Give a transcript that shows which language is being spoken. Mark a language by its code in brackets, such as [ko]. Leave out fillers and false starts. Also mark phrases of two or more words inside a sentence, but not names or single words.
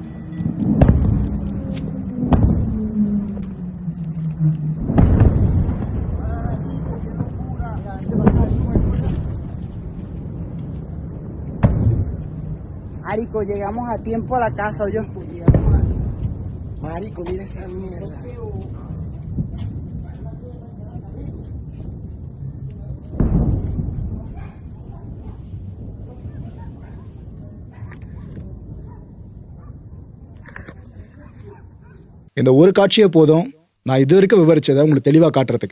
[es] Marico, llegamos a tiempo a la casa, ¿oyó? Marico, mira esa mierda. [ta] இந்த ஒரு காட்சியே போதும் நான் இது வரைக்கும் விவரிச்சதை உங்களுக்கு தெளிவாக காட்டுறதுக்கு.